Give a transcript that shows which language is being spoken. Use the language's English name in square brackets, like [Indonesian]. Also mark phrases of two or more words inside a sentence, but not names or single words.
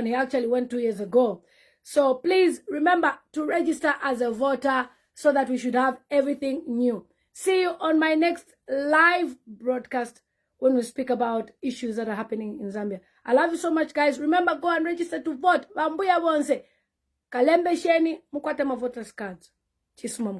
[English] He actually went 2 years ago. So please remember to register as a voter so that we should have everything new. See you on my next live broadcast when we speak about issues that are happening in Zambia. I love you so much, guys. Remember, go and register to vote. [Bemba] Bambuya bonse. Kalembe sheni, mukwate ma voters cards. Chisuma